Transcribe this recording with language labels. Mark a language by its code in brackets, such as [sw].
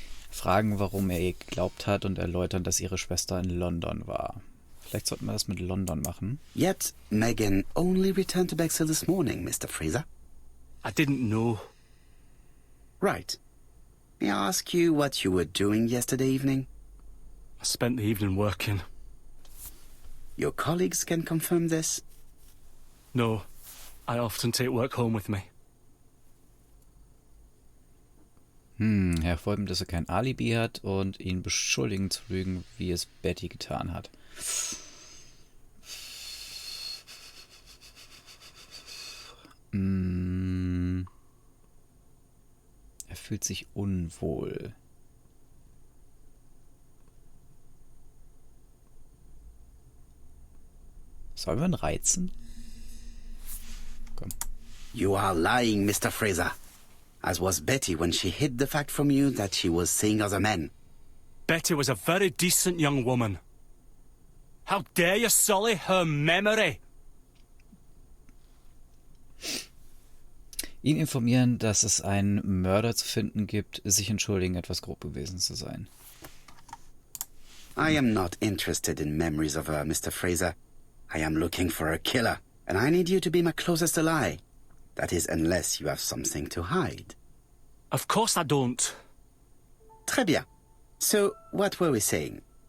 [de] Fragen, warum er ihr geglaubt hat und erläutern, dass ihre Schwester in London war. Vielleicht sollten wir das mit London machen. [en] Yet, Megan only returned to Bexhill this morning, Mr. Fraser. I didn't know. Right. May I ask you what you were doing yesterday evening? I spent the evening working. Your colleagues can confirm this? No, I often take work home with me. [de] Hervorheben, dass er kein Alibi hat und ihn beschuldigen zu lügen, wie es Betty getan hat. Er fühlt sich unwohl. Sollen wir ihn reizen? Komm. [en] You are lying, Mr. Fraser. As was Betty when she hid the fact from you that she was seeing other men. Betty was a very decent young woman. How dare you sully her memory? [de] Ihn informieren, dass es einen Mörder zu finden gibt, sich entschuldigen, etwas grob gewesen zu sein. [en] I am not interested in memories of her, Mr. Fraser. I am looking for a killer, and I need you to be my closest ally. That is, unless you have something to hide. Of course I don't. [fr] Très bien. [en] So, what were we saying?